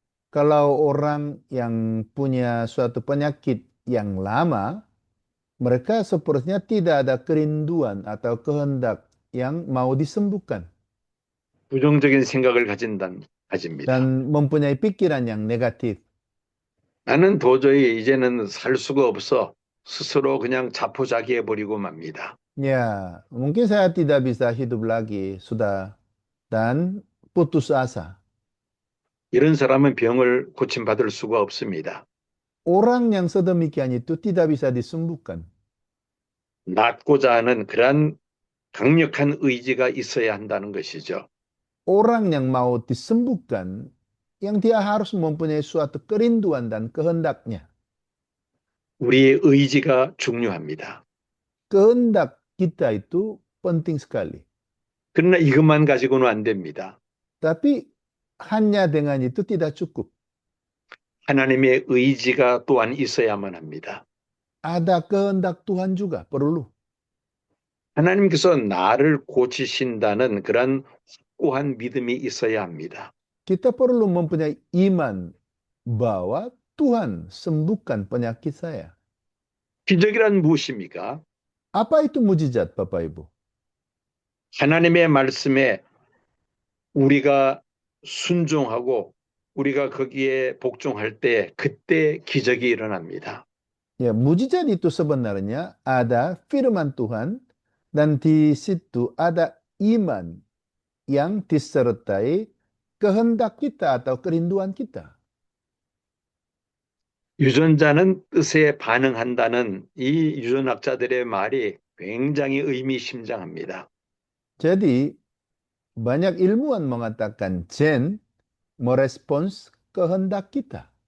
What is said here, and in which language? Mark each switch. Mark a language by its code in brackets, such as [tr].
[id] Kalau orang yang punya suatu penyakit yang lama, mereka sepertinya tidak ada kerinduan atau kehendak yang mau disembuhkan. [ko] 부정적인 생각을 가집니다. [id] Dan mempunyai pikiran yang negatif. [ko] 나는 도저히 이제는 살 수가 없어 스스로 그냥 자포자기해버리고 맙니다. [id] Ya, mungkin saya tidak bisa hidup lagi, sudah, dan putus asa. [ko] 이런 사람은 병을 고침받을 수가 없습니다. [id] Orang yang sedemikian itu tidak bisa disembuhkan. [ko] 낫고자 하는 그러한 강력한 의지가 있어야 한다는 것이죠. [id] Orang yang mau disembuhkan, yang dia harus mempunyai suatu kerinduan dan kehendaknya. [ko] 우리의 의지가 중요합니다. [id] Kehendak kita itu penting sekali. [ko] 그러나 이것만 가지고는 안 됩니다. [id] Tapi hanya dengan itu tidak cukup. [ko] 하나님의 의지가 또한 있어야만 합니다. [id] Ada kehendak Tuhan juga perlu. [ko] 하나님께서 나를 고치신다는 그런 확고한 믿음이 있어야 합니다. [id] Kita perlu mempunyai iman bahwa Tuhan sembuhkan penyakit saya. [ko] 기적이란 무엇입니까? [id] Apa itu mujizat, Bapak Ibu? [ko] 하나님의 말씀에 우리가 순종하고 우리가 거기에 복종할 때 그때 기적이 일어납니다. [id] Ya, mujizat itu sebenarnya ada firman Tuhan dan di situ ada iman yang disertai kehendak kita atau kerinduan kita. [ko] 유전자는 뜻에 반응한다는 이 유전학자들의 말이 굉장히 의미심장합니다. [id] Jadi, banyak ilmuwan mengatakan gen merespons kehendak kita.